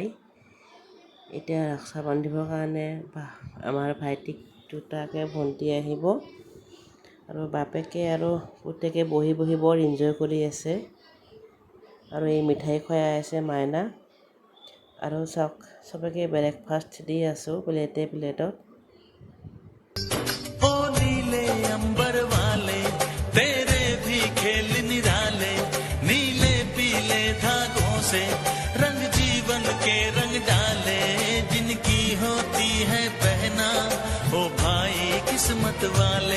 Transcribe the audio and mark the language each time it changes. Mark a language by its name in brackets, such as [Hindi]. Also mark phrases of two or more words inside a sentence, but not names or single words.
[Assamese] এতিয়া ৰক্ষা বান্ধিবৰ কাৰণে আমাৰ ভাইটিক দুটাকৈ ভণ্টি আহিব আৰু বাপেকে আৰু পুতেকে বহি বহি বৰ এনজয় কৰি আছে আৰু এই মিঠাই খুৱাই আছে মাইনা। আৰু চাওক চবকে ব্ৰেকফাষ্ট দি আছোঁ প্লেটে প্লেটত। [Hindi] ओ नीले अंबर वाले तेरे भी खेल निराले, नीले पीले धागों से रंग जीवन के रंग डाले, जिनकी होती है पहना ओ भाई किस्मत वाले,